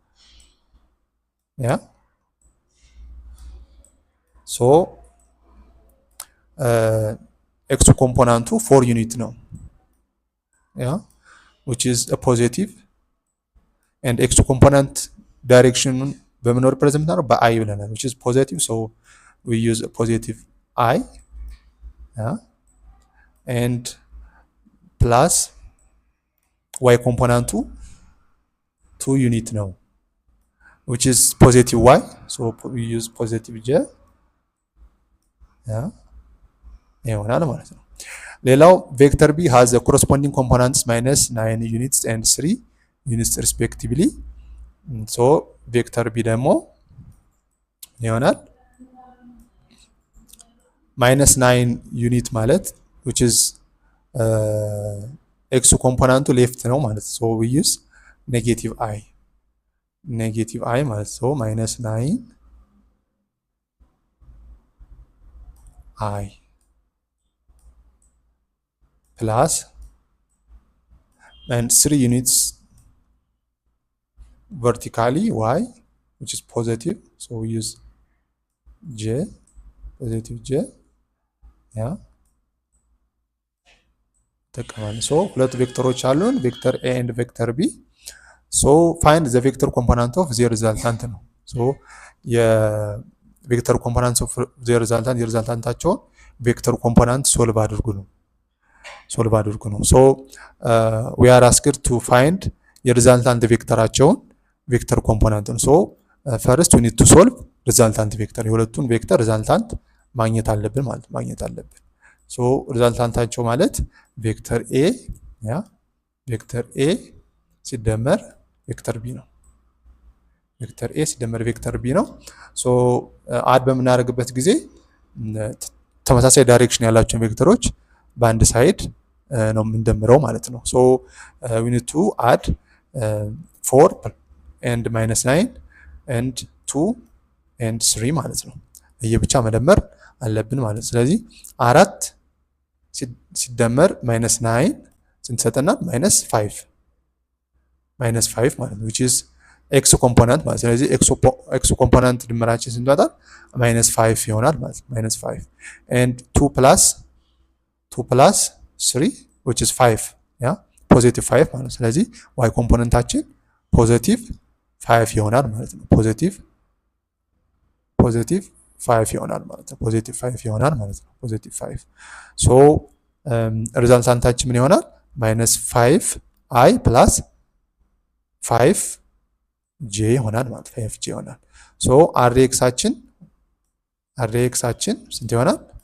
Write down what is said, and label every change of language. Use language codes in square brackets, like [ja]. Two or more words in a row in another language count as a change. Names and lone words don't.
[am] ያ ሶ x ኮምፖነንቱ 4 ዩኒት ነው ያ [en] which is a positive and x component direction [am] በምን ሪፕሬዘንት ነው? [en] በi ብለናል which is positive so we use a positive I and plus y component 2 unit ነው which is positive y so we use positive j [am] ይሆናል ማለት ነው። ሌላው [en] ቬክተር b has the corresponding components minus 9 units and 3 units respectively so ቬክተር b [am] ደግሞ ይሆናል [en] minus 9 unit ማለት which is x ኮምፖነንቱ ሌፍት [am] ነው ማለት [en] so we use negative i ማለት so minus 9 I plus and 3 units vertically y which is positive so we use j positive j yeah ተቀማን so [am] ሁለት ቬክተሮች አሉን [en] ቬክተር a and ቬክተር b so find the vector component of the resultant ነው so [am] የቬክተር ኮምፖነንት [en] of the resultant [am] የሪዛልታንታቸውን ቬክተር ኮምፖነንት ሶልቭ አድርጉ ነው [en] so we are asked to find [am] የሪዛልታንት ቬክተራቸውን ቬክተር ኮምፖነንት ነው [en] so first we need to solve resultant vector [am] የሁለቱን ቬክተር ሪዛልታንት ማግኘት አለብን so ሪዛልታንታቸው ማለት ቬክተር a ያ ቬክተር a ሲደመር ቬክተር b ነው ቬክተር a ሲደመር ቬክተር b ነው so አድ በመናደርግበት ጊዜ ተመሳሳይ ዳይሬክሽን ያላቸው ቬክተሮች በአንድ ሳይድ ነው እንደምረው ማለት ነው [en] so we need to add 4 and minus 9 and 2 and 3 [am] ማለት ነው እየብቻ መደመር አለብን ማለት ስለዚህ 4 ሲደመር minus 9 ስንሰጠና minus 5 ማለት ነው [en] which is x component [am] ማለት ስለዚህ ኤክስ ኮምፖነንት ድምራችን ስንት ይወጣል? -5 ይሆናል ማለት ነው። -5 [en] and 2 plus 3 which is [am] 5 ያ ፖዚቲቭ 5 ማለት ነው። ስለዚህ y ኮምፖነንታችን ፖዚቲቭ 5 ይሆናል ማለት ነው። ፖዚቲቭ 5 ይሆናል ማለት ነው። ፖዚቲቭ 5 ይሆናል ማለት ነው። ፖዚቲቭ 5 ሶ ሪዛልታንታችን ምን ይሆናል? -5i + 5j ይሆናል ማለት 5j ይሆናል። ሶ አርኤክሳችን ስንት ይሆናል?